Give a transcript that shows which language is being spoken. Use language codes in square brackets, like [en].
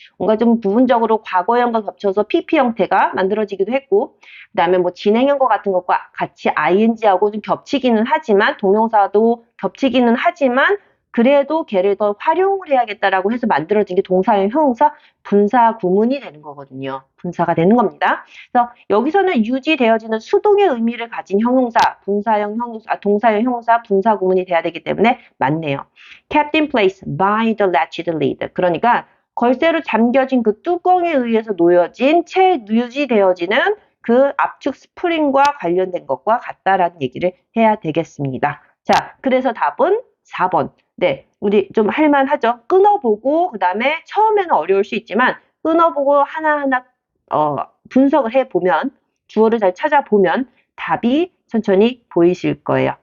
[ko] 뭔가 좀 부분적으로 과거형과 겹쳐서 PP 형태가 만들어지기도 했고 그 다음에 뭐 진행형과 같은 것과 같이 ing하고 좀 겹치기는 하지만 동명사도 겹치기는 하지만 그래도 걔를 더 활용을 해야겠다라고 해서 만들어진 게 동사형 형용사 분사 구문이 되는 거거든요. 분사가 되는 겁니다. 그래서 여기서는 유지되어지는 수동의 의미를 가진 형용사, 분사형 형용사, 동사형 형용사, 분사 구문이 돼야 되기 때문에 맞네요. [en] Kept in place by the latched lid. [ko] 그러니까 걸쇠로 잠겨진 그 뚜껑에 의해서 놓여진 채 유지되어지는 그 압축 스프링과 관련된 것과 같다라는 얘기를 해야 되겠습니다. 자, 그래서 답은 4번. 네, 우리 좀 할만하죠? 끊어보고 그 다음에 처음에는 어려울 수 있지만 끊어보고 하나하나 분석을 해보면 주어를 잘 찾아보면 답이 천천히 보이실 거예요.